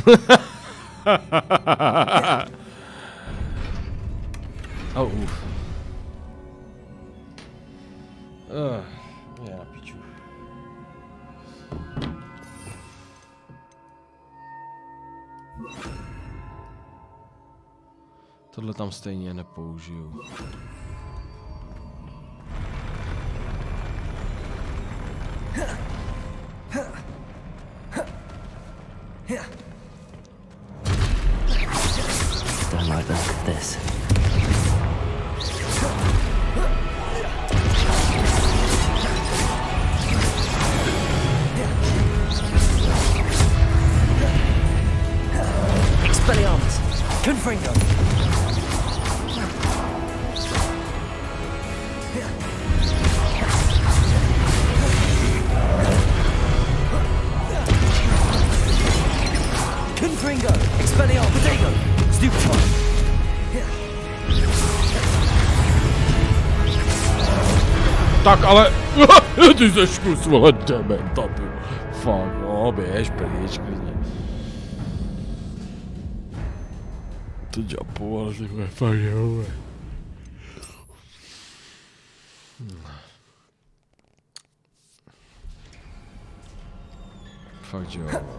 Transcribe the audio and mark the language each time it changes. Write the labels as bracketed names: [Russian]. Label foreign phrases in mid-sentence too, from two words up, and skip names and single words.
[Czech] Oh, já piču. Tohle tam stejně nepoužiju. [English] Don't like the look of this. [Czech] Expelliarmus! Confringo! Confringo! Expelliarmus! Potato! Stupefy! Tak ale... Ty seš kus, vole, dementa, ty. Fuck, no, běž pryč, klidně. To japoval, ty vole, fakt jo, fakt jo.